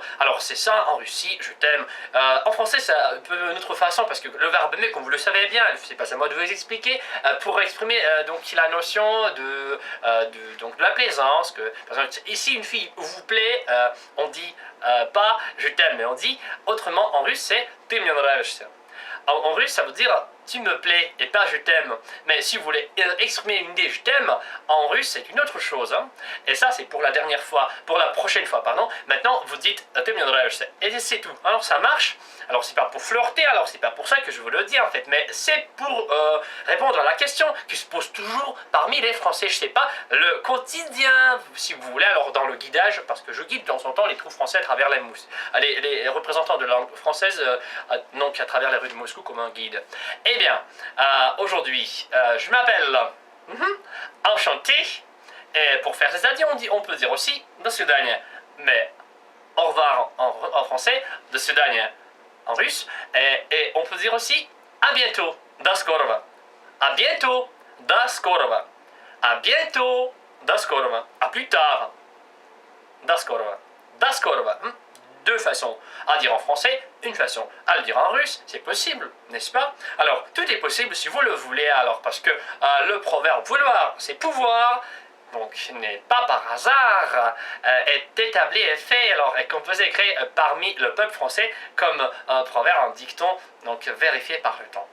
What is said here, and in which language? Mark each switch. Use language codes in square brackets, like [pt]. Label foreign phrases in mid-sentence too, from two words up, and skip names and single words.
[fr] Alors c'est ça en Russie, je t'aime. En français, c'est un peu une autre façon parce que le verbe aimer, comme vous le savez bien, c'est pas à moi de vous expliquer, pour exprimer donc la notion de la plaisance, que par exemple ici une fille vous plaît, on dit pas je t'aime, mais on dit autrement en russe c'est [ru] ты мне нравишься. [fr] En russe ça veut dire tu me plais et pas je t'aime, mais si vous voulez exprimer une idée je t'aime en russe c'est une autre chose, hein. Et ça c'est pour la prochaine fois pardon. Maintenant vous dites [ru] ты мне нравишься [fr] et c'est tout. Alors ça marche. Alors c'est pas pour flirter, alors c'est pas pour ça que je vous le dis en fait, mais c'est pour répondre à la question qui se pose toujours parmi les Français, je sais pas, le quotidien, si vous voulez, alors dans le guidage, parce que je guide de temps en temps les trous français à travers les représentants de langue française, donc à travers les rues de Moscou comme un guide. Eh bien, aujourd'hui, je m'appelle enchanté, et pour faire ces adieux, on peut dire aussi [ru] до свидания, [fr] mais au revoir en français, [ru] до свидания [fr] en russe, et on peut dire aussi à bientôt, [ru] до скорого. [fr] À bientôt, [ru] до скорого. [fr] À bientôt, [ru] до скорого. [fr] À plus tard, [ru] до скорого. До скорого. [fr] Deux façons à dire en français, une façon à le dire en russe, c'est possible, n'est-ce pas? Alors, tout est possible si vous le voulez, alors, parce que le proverbe vouloir, c'est pouvoir. Donc, n'est pas par hasard, est établi et fait, alors, et composé et créé parmi le peuple français comme un proverbe, un dicton, donc vérifié par le temps.